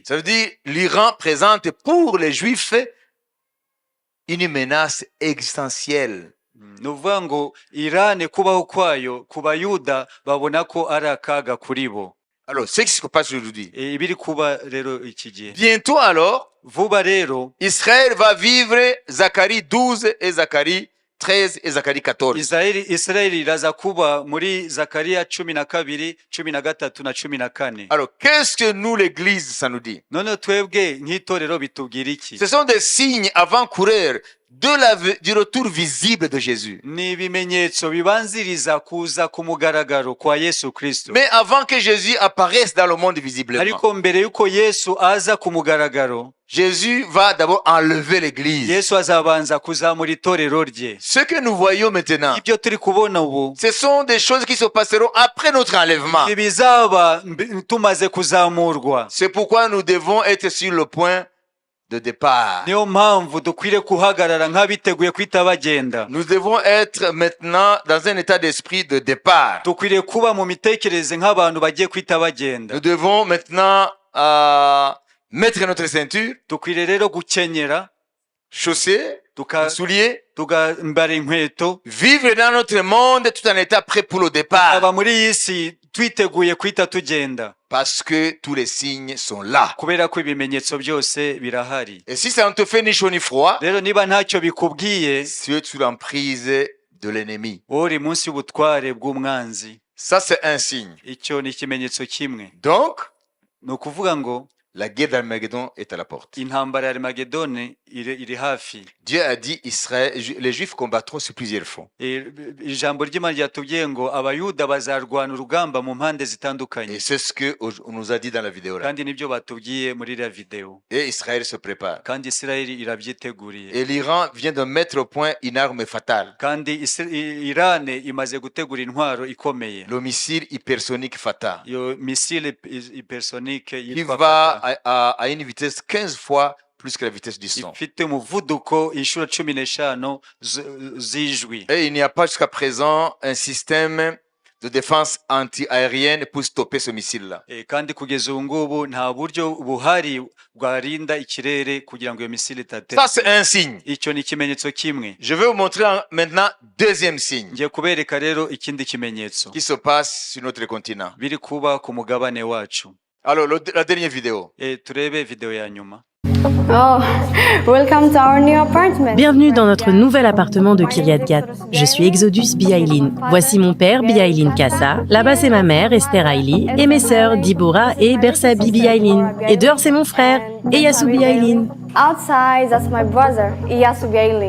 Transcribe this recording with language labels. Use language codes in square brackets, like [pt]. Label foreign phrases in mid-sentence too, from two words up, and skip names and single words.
[fr] Ça veut dire l'Iran présente pour les Juifs une menace existentielle. [rw] Ni ukuvuga ngo Irani kubaho kwayo ku Bayuda babona ko ari akaga kuri bo. [fr] Alors, c'est ce qui se passe aujourd'hui. [rw] Ibiri kuba rero iki gihe. [fr] Bientôt alors, [rw] vuba rero, [fr] Israël va vivre Zacharie 12 et Zacharie 13 et Zacharie 14. [rw] Israeli iraza kuba muri Zakariya 12, 13 na 14. [fr] Alors, qu'est-ce que nous, l'église, ça nous dit? [rw] None twebwe nk'itorero bitubwira iki? [fr] Ce sont des signes avant-coureurs du retour visible de Jésus. [rw] ni ibimenyetso bibanziriza kuza ku mugaragaro kwa Yesu Kristo. [fr] Mais avant que Jésus apparaisse dans le monde visiblement, [rw] Ariko mbere yuko Yesu aza ku mugaragaro, [fr] Jésus va d'abord enlever l'église. [rw] Yesu azabanza kuzamura itorero rye. [fr] Ce que nous voyons maintenant, [rw] Ibyo turi kubona ubu, [fr] ce sont des choses qui se passeront après notre enlèvement. [rw] ibizaba tumaze kuzamurwa. [fr] C'est pourquoi nous devons être sur le point de départ. [rw] Niyo mpamvu dukwiriye kuhagarara nk'abiteguye kwita bagenda. [fr] Nous devons être maintenant dans un état d'esprit de départ. [rw] Dukwiriye kuba mu mitekerereze nk'abantu bagiye kwita bagenda. [fr] Nous devons maintenant mettre notre ceinture, [rw] Dukwiriye rero gukenyera, [fr] chausser, souliers, [rw] tukambara inkweto, [fr] vivre dans notre monde tout en état prêt pour le départ. [rw] aba muri iyi si twiteguye kwita tugenda. [fr] Parce que tous les signes sont là. [rw] Kubera ko ibimenyetso byose birahari. [fr] Et si ça ne te fait ni chaud ni froid, [rw] Rero niba ntacyo bikubwiye, [fr] tu es sous l'emprise de l'ennemi. [rw] uri munsi y'ubutware bw'umwanzi. [fr] Ça, c'est un signe. [rw] Icyo ni ikimenyetso kimwe. [fr] Donc, [rw] Ni ukuvuga ngo [fr] la guerre d'Armageddon est à la porte. [rw] intambara ya Armagedoni iri hafi. [fr] Dieu a dit Israël, les Juifs combattront sur plusieurs fronts. [rw] Ijambo ry'Imana ryatubwiye ngo abayuda bazarwana urugamba mu mpande [fr] Et [rw] zitandukanye. [fr] c'est ce que on nous a dit dans la vidéo là. [rw] Kandi nibyo batubwiye muri iriya video. [fr] Et Israël se prépare. [rw] Kandi Isirayeli irabyiteguriye. [fr] Et l'Iran vient de mettre au point une arme fatale. [rw] Kandi Irane imaze gutegura intwaro ikomeye. [fr] Le missile hypersonique Fatah. [rw] Iyo [fr] missile hypersonique Qui [rw] yitwa [fr] va [rw] Fatah. [fr] à une vitesse 15 fois plus que la vitesse du son. [rw] Ifite umuvuduko inshuro 15 z'ijwi. [fr] Et il n'y a pas jusqu'à présent un système de défense anti-aérienne pour stopper ce missile-là. [rw] Kandi kugeza ubu ngubu nta buryo buhari bwarinda ikirere kugira ngo iyo misile itatera. [fr] Ça, c'est un signe. [rw] Icyo ni ikimenyetso kimwe. [fr] Je vais vous montrer maintenant deuxième signe [rw] Ngiye kubereka rero ikindi kimenyetso [fr] qui se passe sur notre continent. [rw] biri kuba ku mugabane wacu. [fr] Alors, la dernière vidéo. [rw] Turebe video ya nyuma. [en] Oh, welcome to our new apartment. [fr] Bienvenue dans notre nouvel appartement de Kiryat Gat. Je suis Exodus Biailin. Voici mon père Biailin Kassa. Là-bas c'est ma mère Esther Aili et mes sœurs Dibora et Bersabi Biailin. Et dehors c'est mon frère Eyasu Biailin. [en] Outside, that's my brother, Iyasu Biailin.